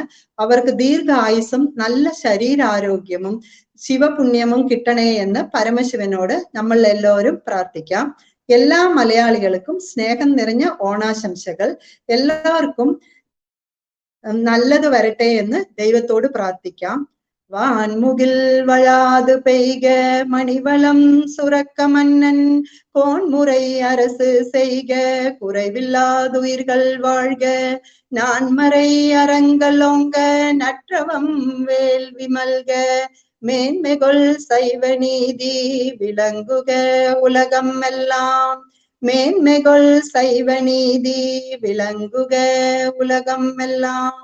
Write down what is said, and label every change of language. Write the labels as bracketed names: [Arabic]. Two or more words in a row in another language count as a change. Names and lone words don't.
[Malayalam] അവർക്ക് ദീർഘായുസ്സും നല്ല ശരീരാരോഗ്യവും ശിവപുണ്യവും കിട്ടണേ എന്ന് പരമശിവനോട് നമ്മൾ എല്ലാവരും പ്രാർത്ഥിക്കാം. എല്ലാ മലയാളികൾക്കും സ്നേഹം നിറഞ്ഞ ഓണാശംസകൾ. എല്ലാവർക്കും നല്ലത് വരട്ടെ എന്ന് ദൈവത്തോട് പ്രാർത്ഥിക്കാം. [Tamil] வான்முகில் வழாது பெய்க மணிவளம் சுரக்க மன்னன் கோன்முறை அரசு செய்க குறைவில்லாதுயிர்கள் வாழ்க நான்மறை அறங்களோங்க நற்றவம் வேள்வி மல்க மேன்மைகொள் சைவ நீதி விளங்குக உலகம் எல்லாம் மேன்மைகொள் சைவ நீதி விளங்குக உலகம் எல்லாம்.